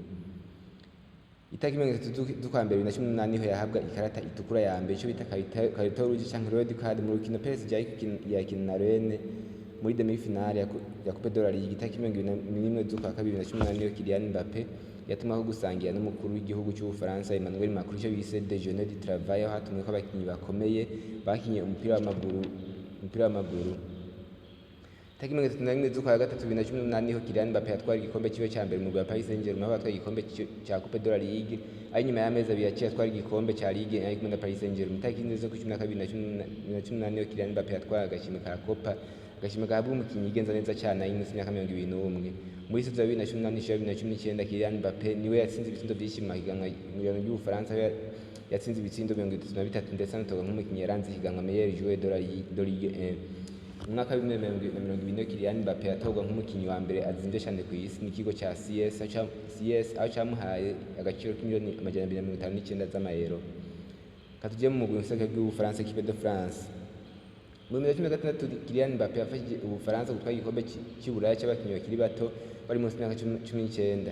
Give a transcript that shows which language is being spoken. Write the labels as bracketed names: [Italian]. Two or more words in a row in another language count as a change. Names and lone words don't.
[Rundi] Itariki 30 z'ukwa mbere 2018 niho yahabwa ikarata itukura ya mbere, ico bita karito rouge canke [English] red card [Rundi] mu rukino PSG yakina na Rennes muri demi-finale ya Coupe de la Ligue. Itariki 21 z'ukwa kabiri 2018 niyo Kylian MBAPPÉ yatumaho gusangira n'umukuru w'igihugu cy'Ubufaransa Emmanuel Macron ico bise [French] déjeuner du travail, [Rundi] aho hatumwe ko abakinyi bakomeye bakinye umupira w'amaguru. Itariki 31 z'ukwa gatatu 2018 niho Kylian MBAPPÉ yatwara igikombe ciwe ca mbere mu mugwi wa Paris Saint-Germain, aho yatwaye igikombe ca Coupe de la Ligue, ari nyuma y'amezi abiri yaciye atwara igikombe ca Ligue ari kumwe na Paris Saint-Germain. Itariki 12 z'ukwa 12 2018 niho Kylian MBAPPÉ yatwara agashimwe ka Copa, agashimwe gahabwa umukinnyi yigenza neza cyane ari munsi y'imyaka 21. Muri saison ya 2018-2019 Kylian MBAPPÉ niwe yatsinze ibitsindo vyinshi mu higanwa y'Ubufaransa, yatsinze ibitsindo 33 ndetse anatorwa nk'umukinnyi yaranze ihiganwa [French] meilleur joueur de Ligue 1. [Rundi] Mu mwaka wa 2020 Kylian MBAPPÉ yatorwa nk'umukinnyi wa mbere azimvye cyane ku isi n'ikigo ca CS aho camuhaye agaciro k'imiliyoni 259 z'amayero. Katuje mu mugwi w'Ubufaransa Équipe de France. Mu 2016 Kylian MBAPPÉ yafashije Ubufaransa gutwara igikombe cy'Uburaya cy'abakinyi bakiri bato bari munsi y'imyaka 19.